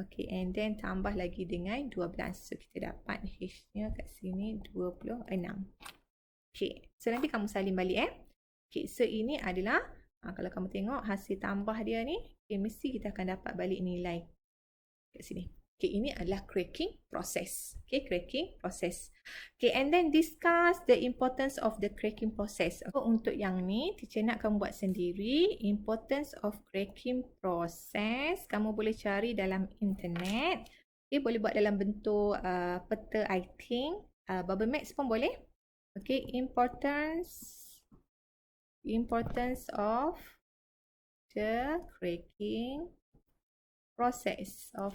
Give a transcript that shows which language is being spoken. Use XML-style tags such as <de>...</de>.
<ms>Okay, and then tambah lagi dengan 12. So, kita dapat H-nya kat sini 26. Okay, so nanti kamu salin balik Okay, so ini adalah, kalau kamu tengok hasil tambah dia ni, okay, mesti kita akan dapat balik nilai kat sini. Okay, ini adalah cracking process.</ms> <en>Okay, cracking process. Okay, and then discuss the importance of the cracking process.</en> <ms>So, untuk yang ni, teacher nak kamu buat sendiri.</ms> <en>Importance of cracking process.</en> <ms>Kamu boleh cari dalam internet. Okay, boleh buat dalam bentuk peta</ms> <en>I think.</en> <ms>Bubble maps pun boleh.</ms> <en>Okay, importance of the cracking process.</en>